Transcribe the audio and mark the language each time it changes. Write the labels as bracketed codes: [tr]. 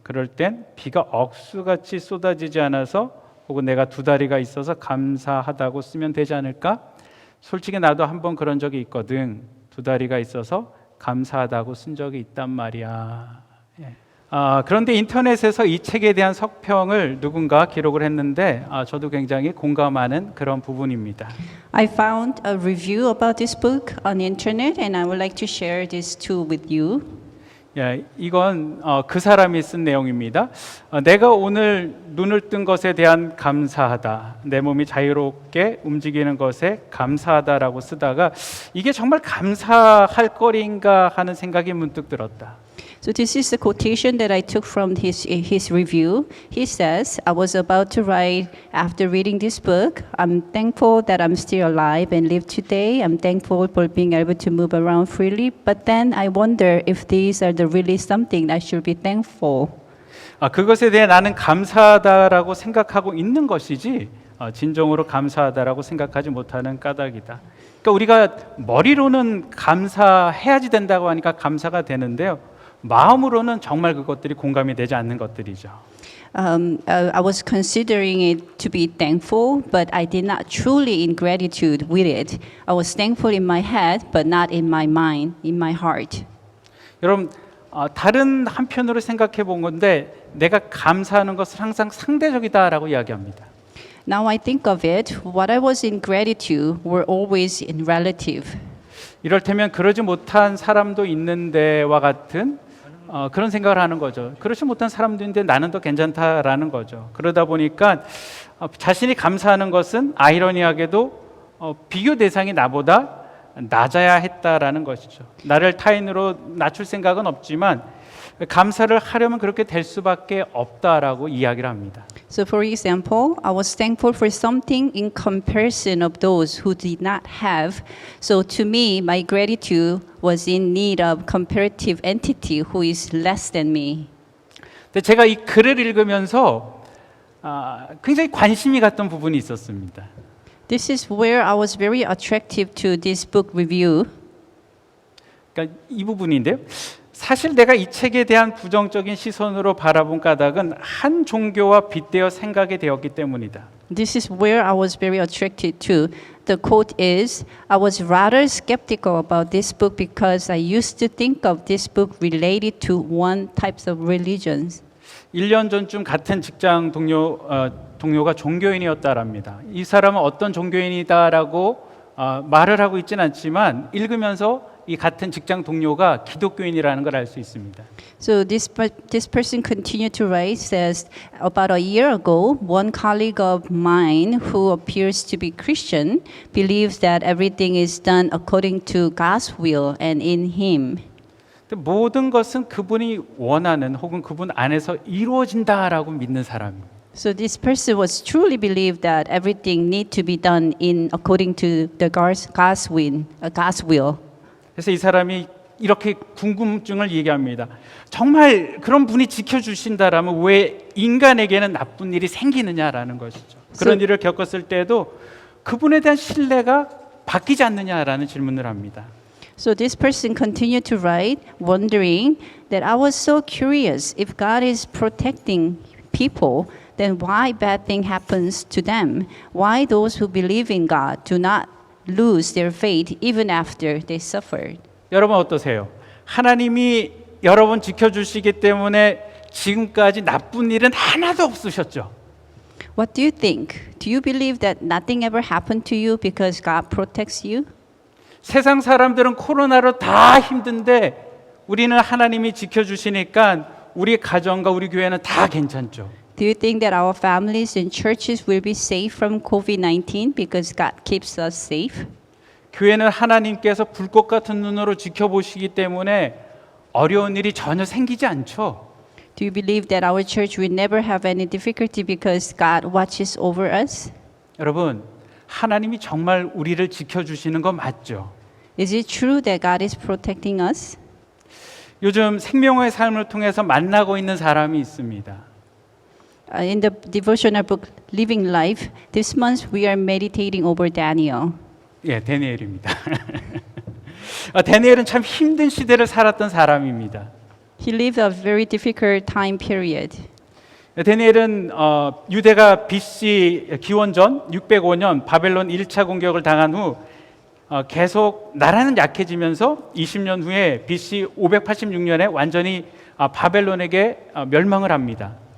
[ko] 그럴 땐 비가 억수같이 쏟아지지 않아서 혹은 내가 두 다리가 있어서 감사하다고 쓰면 되지 않을까? 솔직히 나도 한번 그런 적이 있거든. 두 다리가 있어서 감사하다고 쓴 적이 있단 말이야. 그런데 인터넷에서 이 책에 대한 석평을 누군가 기록을 했는데 저도 굉장히 공감하는 그런 부분입니다. [en] I found a review about this book on the internet and I would like to share this too with you. [ko] 이건 그 사람이 쓴 내용입니다. 내가 오늘 눈을 뜬 것에 대한 감사하다. 내 몸이 자유롭게 움직이는 것에 감사하다라고 쓰다가 이게 정말 감사할 거리인가 하는 생각이 문득 들었다. [en] So this is the quotation that I took from his review. He says, I was about to write, after reading this book, I'm thankful that I'm still alive and live today. I'm thankful for being able to move around freely. But then I wonder if these are the really something I should be thankful. [ko] 그것에 대해 나는 감사하다라고 생각하고 있는 것이지 진정으로 감사하다라고 생각하지 못하는 까닭이다. 그러니까 우리가 머리로는 감사해야지 된다고 하니까 감사가 되는데요. 마음으로는 정말 그것들이 공감이 되지 않는 것들이죠. [en] I was considering it to be thankful, but I did not truly in gratitude with it. I was thankful in my head, but not in my mind, in my heart. [ko] 여러분, 다른 한편으로 생각해 본 건데 내가 감사하는 것은 항상 상대적이다라고 이야기합니다. [en] Now I think of it, what I was in gratitude were always in relative. [ko] 이럴테면 그러지 못한 사람도 있는데와 같은 그런 생각을 하는 거죠. 그렇지 못한 사람도 있는데 나는 더 괜찮다라는 거죠. 그러다 보니까 자신이 감사하는 것은 아이러니하게도 비교 대상이 나보다 낮아야 했다라는 것이죠. 나를 타인으로 낮출 생각은 없지만 감사를 하려면 그렇게 될 수밖에 없다라고 이야기를 합니다. [en] So for example, I was thankful for something in comparison of those who did not have. So to me, my gratitude was in need of comparative entity who is less than me. [ko] 근데 제가 이 글을 읽으면서 굉장히 관심이 갔던 부분이 있었습니다. [en] This is where I was very attractive to this book review. [ko] 그러니까 이 부분인데요. 사실 내가 이 책에 대한 부정적인 시선으로 바라본 까닭은 한 종교와 빗대어 생각이 되었기 때문이다. [en] This is where I was very attracted to. The quote is, I was rather skeptical about this book because I used to think of this book related to one types of religions. [ko] 1년 전쯤 같은 직장 동료가 종교인이었다랍니다. 이 사람은 어떤 종교인이다라고 말을 하고 있지는 않지만 읽으면서 이 같은 직장 동료가 기독교인이라는 걸 알 수 있습니다. [en] So this person continued to write, says, about a year ago, one colleague of mine who appears to be Christian believes that everything is done according to God's will and in Him. [ko] 모든 것은 그분이 원하는 혹은 그분 안에서 이루어진다라고 믿는 사람입니다. [en] So this person was truly believed that everything need to be done in according to the God's will. [ko] 그래서 이 사람이 이렇게 궁금증을 얘기합니다. 정말 그런 분이 지켜주신다라면 왜 인간에게는 나쁜 일이 생기느냐라는 것이죠. 그런 일을 겪었을 때도 그분에 대한 신뢰가 바뀌지 않느냐라는 질문을 합니다. [en] So this person continued to write, wondering that I was so curious if God is protecting people, then why bad thing happens to them? Why those who believe in God do not lose their faith even after they suffered? [ko] 여러분 어떠세요? 하나님이 여러분 지켜주시기 때문에 지금까지 나쁜 일은 하나도 없으셨죠. [en] What do you think? Do you believe that nothing ever happened to you because God protects you? [ko] 세상 사람들은 코로나로 다 힘든데 우리는 하나님이 지켜주시니까 우리 가정과 우리 교회는 다 괜찮죠. [en] Do you think that our families and churches will be safe from COVID-19 because God keeps us safe? [ko] 교회는 하나님께서 불꽃 같은 눈으로 지켜보시기 때문에 어려운 일이 전혀 생기지 않죠. [en] Do you believe that our church will never have any difficulty because God watches over us? [ko] 여러분, 하나님이 정말 우리를 지켜주시는 거 맞죠? [en] Is it true that God is protecting us? [ko] 요즘 생명의 삶을 통해서 만나고 있는 사람이 있습니다. [en] In the devotional book Living Life, this month we are meditating over Daniel. [ko] 예, 다니엘입니다. 다니엘은 참 힘든 시대를 살았던 사람입니다. [en] He lived a very difficult time period. [ko] 다니엘은 유대가 BC 기원전 605년 바벨론 1차 공격을 당한 후 계속 나라는 약해지면서 20년 후에 BC 586년에 완전히 바벨론에게 멸망을 합니다.